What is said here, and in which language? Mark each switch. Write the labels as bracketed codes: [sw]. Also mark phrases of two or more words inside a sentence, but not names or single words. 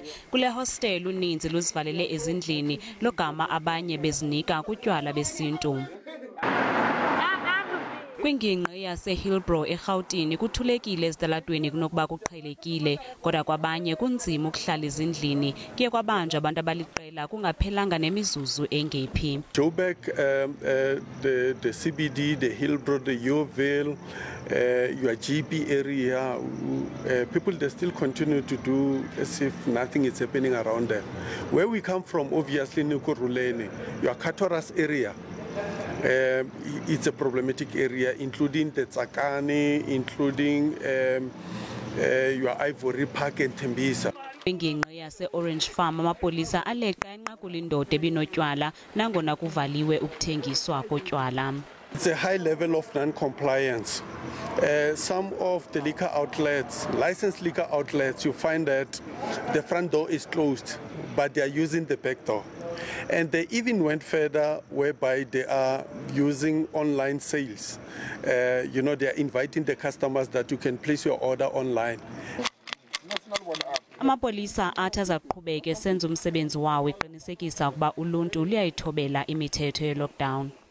[xh] Kule hostel uninzi luzivalele ezindlini logama abanye bezinika kutywala besintu. Kwingingqi yaseHillbrow eGauteng kuthulekile ezitalatweni kunokuba kuqhelekile, kodwa kwabanye kunzima ukuhlala ezindlini. Kuye kwabanjwa abantu abaliqela kungaphelanga nemizuzu engephi. [en] Joburg, the CBD, the Hillbrow, the Yeoville, your GP area, people they still continue to do as if nothing is happening around them. Where we come from, obviously, Nukuruleni, your Katoras area. It's a problematic area, including the Tsakani, including your Ivory Park and Tembisa. [xh] Kwingingqi yase-Orange Farm amapolisa aleqa enqakula indoda ebinotywala nangona kuvaliwe ukuthengiswa kotywala. [en] It's a high level of non-compliance. Some of the liquor outlets, licensed liquor outlets, you find that the front door is closed, but they are using the back door. And they even went further whereby they are using online sales. They are inviting the customers that you can place your order online. [xh] Amapolisa athi azaqhubeka esenza umsebenzi wawo eqinisekisa ukuba uluntu luyayithobela imithetho ye-lockdown.